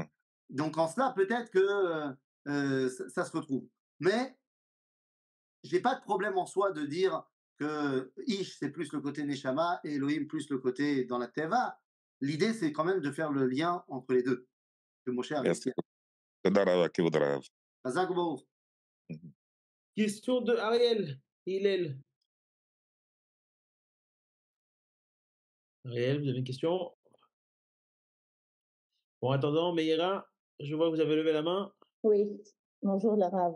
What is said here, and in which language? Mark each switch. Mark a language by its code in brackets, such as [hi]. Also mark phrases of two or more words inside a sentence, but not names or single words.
[fr] Donc en cela, peut-être que ça se retrouve. Mais j'ai pas de problème en soi de dire que Ish, c'est plus le côté Neshama et Elohim plus le côté dans la Teva. L'idée, c'est quand même de faire le lien entre les deux, que Moshe a Merci. réussi. [he] תודה רבה, כבוד הרב. חזק ברוך. [fr] Question de Ariel. Hillel. Ariel, vous avez une question? Bon, en attendant, Meira, je vois que vous avez levé la main. Oui, bonjour le Rav.